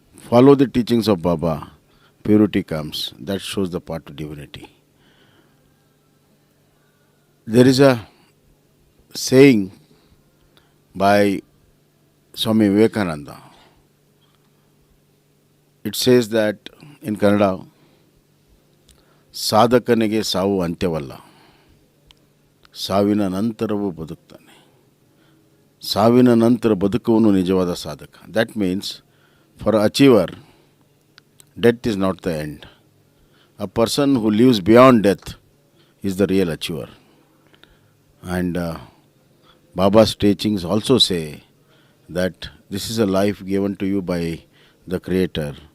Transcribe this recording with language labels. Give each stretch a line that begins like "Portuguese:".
English: Follow the teachings of Baba, purity comes. That shows the path to divinity. There is a saying by Swami Vivekananda. It says that in Kannada,
Kannada: ಸಾಧಕನಿಗೆ ಸಾವು ಅಂತ್ಯವಲ್ಲ, ಸಾವಿನ ನಂತರವೂ ಬದುಕ್ತಾನೆ. ಸಾವಿನ ನಂತರ ಬದುಕುವನು ನಿಜವಾದ ಸಾಧಕ.
English: That means for an achiever, death is not the end. A person who lives beyond death is the real achiever. And Baba's teachings also say that this is a life given to you by the Creator.